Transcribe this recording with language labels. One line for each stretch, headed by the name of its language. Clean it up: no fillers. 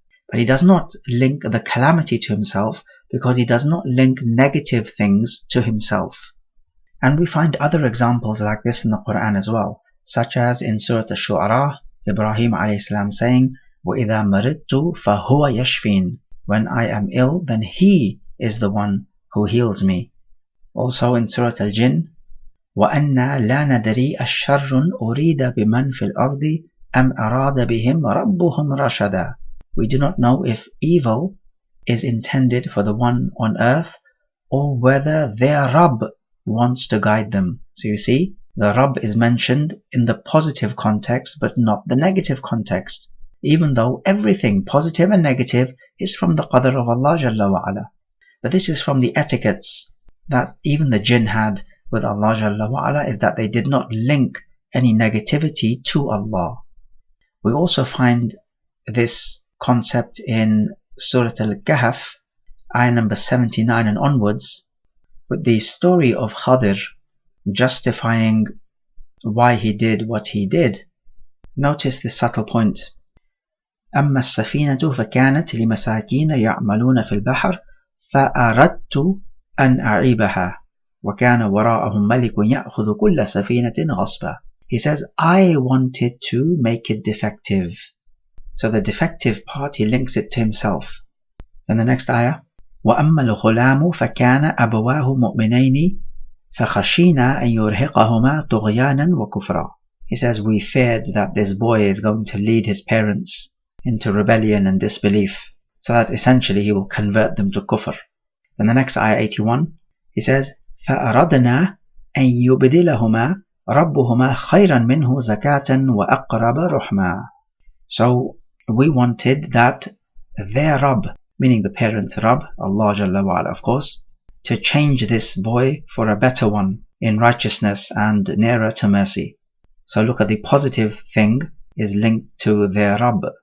English: But he does not link the calamity to himself because he does not link negative things to himself. And we find other examples like this in the Quran as well, such as in Surah Ash-Shu'ara, Ibrahim a.s. saying,
Arabic: وَإِذَا مَرِضْتُ فَهُوَ يَشْفِينَ.
English: When I am ill, then he is the one who heals me. Also in Surah Al-Jinn,
Arabic: وَأَنَّا لَا نَدْرِي أَشَّرٌ أُرِيدَ بِمَنْ فِي الْأَرْضِ أَمْ أَرَادَ بِهِمْ رَبُّهُمْ رَشَدًا.
English: We do not know if evil is intended for the one on earth or whether their Rabb wants to guide them. So you see, the Rabb is mentioned in the positive context but not the negative context, even though everything positive and negative is from the qadr of Allah Jalla wa Ala. But this is from the etiquettes that even the jinn had with Allah Jalla wa Ala, is that they did not link any negativity to Allah. We also find this concept in Surah Al-Kahf, ayah number 79 and onwards, with the story of Khadir justifying why he did what he did. Notice this subtle point.
Arabic: أما السفينة فكانت لمساكين يعملون في البحر فأردت أن أعيبها وكان وراءهم ملك يأخذ كل سفينة غصبا.
English: He says, I wanted to make it defective. So the defective part, he links it to himself. Then the next ayah,
Arabic: وَأَمَّا الْغُلَامُ فَكَانَ أَبَوَاهُ مُؤْمِنَيْنِ فَخَشِينَا أَنْ يُرْهِقَهُمَا طُغْيَانًا وَكُفْرًا.
English: He says, we feared that this boy is going to lead his parents into rebellion and disbelief, so that essentially he will convert them to kufr. Then the next ayah 81, he says,
Arabic: فَأَرَدْنَا أَنْ يُبْدِلَهُمَا رَبُّهُمَا خَيْرًا مِنْهُ زَكَاةً وَأَقْرَبَ رُحْمًا.
English: So we wanted that their Rabb, meaning the parent Rabb, Allah Jalla wa Ala of course, to change this boy for a better one in righteousness and nearer to mercy. So look at the positive thing is linked to their Rabb.